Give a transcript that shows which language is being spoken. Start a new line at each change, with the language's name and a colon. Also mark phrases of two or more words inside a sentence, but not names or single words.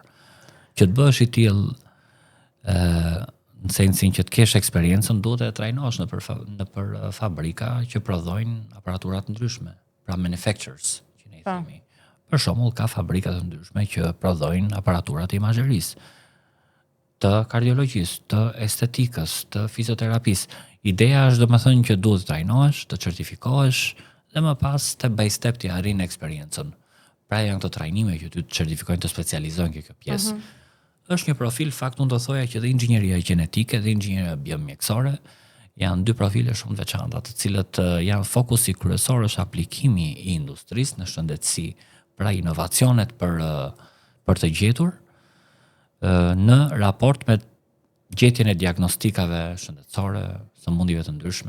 Albanian: Që të bësh i tillë në sensin që të kesh eksperiencën, duhet të trajnosh në për fabrika që prodhojnë aparatura të ndryshme, pra manufacturers, që ne i themi. Për shembull, ka fabrika të ndryshme që prodhojnë aparatura të imazherisë, të kardiologjisë, të estetikës, të fizioterapisë. Ideja është domethënë që duhet të trajnohesh, të certifikohesh dhe më pas
English: step by step
Albanian: të arrin eksperiencën. Pra janë këto trajnime që ty të certifikojnë, të specializohen kjo pjesë. Është një profil, fakt unë do thoja që dhe inxhinieria gjenetike dhe inxhinieria biomjekësore janë dy profile shumë të veçanta, të cilët janë fokusi kryesor është aplikimi i industrisë në shëndetësi, pra inovacionet për të gjetur në raport me gjetjen e diagnostikave shëndetësore, sëmundjeve të ndryshme,